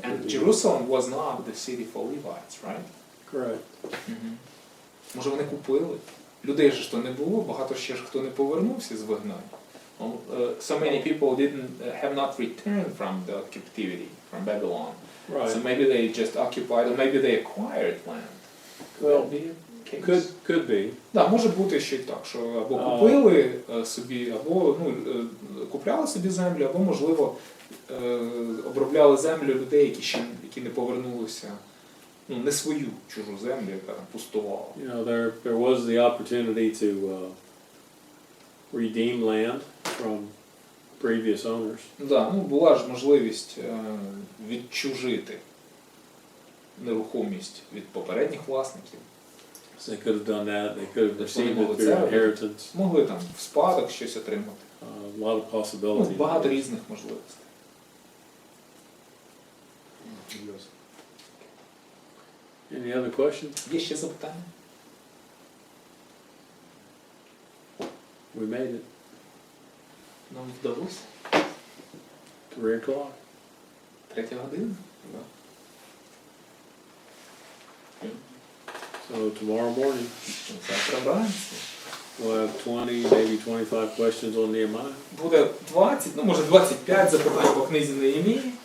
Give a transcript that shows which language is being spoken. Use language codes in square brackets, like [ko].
[en] And Jerusalem was not the city for Levites, right? Correct. [uk] Може вони купили? Людей же ж то не було, багато ще ж хто не повернувся з вигнання. [en] So many people have not returned from the captivity, from Babylon. Right. So maybe they just occupied, or maybe they acquired land. Well, Could be a case. Could be. [uk] Да, може бути ще й так, що або купили собі, або купляли собі землю, або, можливо, обробляли землю людей, які не повернулися, не свою чужу землю, яка там пустувала. [en] You know, there was the opportunity to redeem land from previous owners. [uk] Да, була ж можливість відчужити нерухомість від попередніх власників. [en] So they could have done that. They could have received [uk] могли [en] it [uk] це [en] through [uk] робити. [en] inheritance. [uk] Могли там в спадок щось отримати. [en] A lot of possibilities. [uk] Багато різних можливостей. [en] Any other questions? [uk] Є ще запитання? [en] We made it. [uk] Нам вдалося? [en] 3 o'clock. [uk] 3 година? [en] So tomorrow morning, [uk] Завтра вранці. [en] we'll have 20, maybe 25 questions on Nehemiah. [uk] Буде 20, може 25 запитань по книзі Неємії.